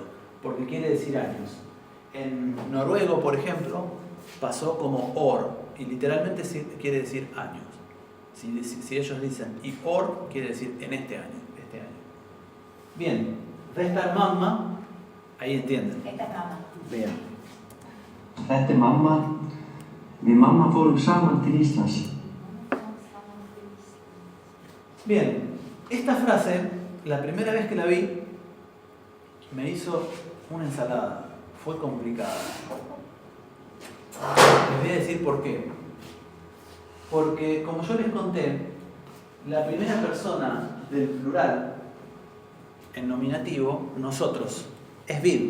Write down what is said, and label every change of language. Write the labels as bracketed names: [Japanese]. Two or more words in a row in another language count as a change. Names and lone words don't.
[Spanish] Porque quiere decir años. En noruego, por ejemplo, pasó como or. Y literalmente quiere decir años. Si ellos dicen y or, quiere decir en este año. Bien, resta mamma, ahí entienden. Esta es mamá. Bien. [Icelandic] Þetta mamma. Við mamma fórum saman til Íslands. [Spanish] Bien, esta frase, la primera vez que la vi, me hizo una ensalada. Fue complicada. Les voy a decir por qué. Porque, como yo les conté, la primera persona del plural en nominativo, nosotros, es vid.